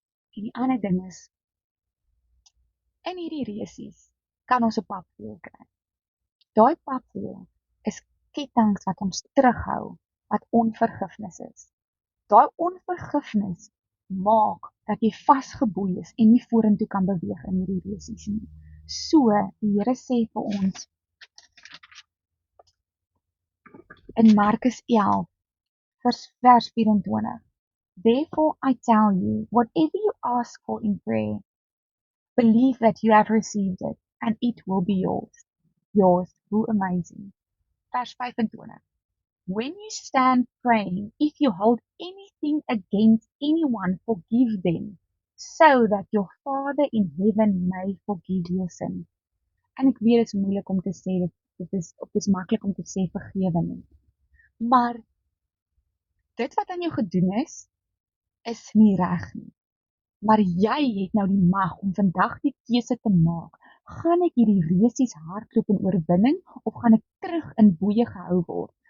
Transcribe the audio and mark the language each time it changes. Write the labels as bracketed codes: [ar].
[af] En die ander ding is, in hierdie resies kan ons 'n papwiel kry. Daai papwiel is kettinge wat ons terughou, wat onvergifnis is. Daai onvergifnis maak dat jy vasgeboei is en nie vorentoe kan beweeg in hierdie resies nie. So, die Here sê vir ons in Markus 11, vers 24, [en] Therefore I tell you, whatever you ask for in prayer, believe that you have received it, and it will be yours. Yours, [af] hoe amazing. Vers 25. [en] When you stand praying, if you hold anything against anyone, forgive them, so that your Father in heaven may forgive your sin. [af] En ek weet dit is moeilik om te sê, dit is maklik om te sê vergewe nie. Maar dit wat aan jou gedoen is nie reg nie. Maar jy het nou die mag om vandag die keuse te maak. Gaan ek hierdie resies hardloop in oorwinning, of gaan ek terug in boeye gehou word?